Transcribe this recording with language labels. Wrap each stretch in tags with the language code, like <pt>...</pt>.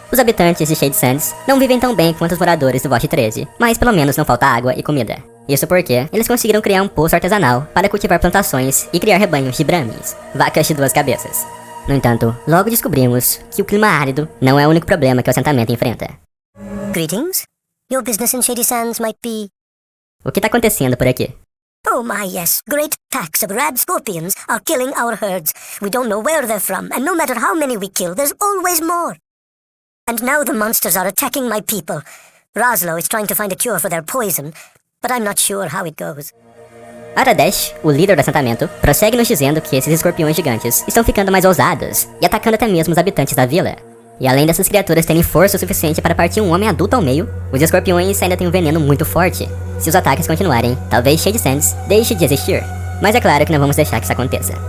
<pt>Os habitantes de Shade Sands não vivem tão bem quanto os moradores do Vault 13, mas pelo menos não falta água e comida. Isso porque eles conseguiram criar um poço artesanal para cultivar plantações e criar rebanhos de Brahmins, vacas de 2 cabeças. No entanto, logo descobrimos que o clima árido não é o único problema que o assentamento enfrenta.</pt> <en>Greetings. Your business in Shady Sands might be...</en> <pt>O que está acontecendo por aqui?</pt> <en>Oh my yes, great packs of rad scorpions are killing our herds. We don't know where they're from, and no matter how many we kill, there's always more. And now the monsters are attacking my people. Roslo is trying to find a cure for their poison, but I'm not sure how it goes.</en> <pt>Aradesh, o líder do assentamento, prossegue nos dizendo que esses escorpiões gigantes estão ficando mais ousados e atacando até mesmo os habitantes da vila. E além dessas criaturas terem força o suficiente para partir um homem adulto ao meio, os escorpiões ainda têm um veneno muito forte. Se os ataques continuarem, talvez Shade Sands deixe de existir. Mas é claro que não vamos deixar que isso aconteça.</pt>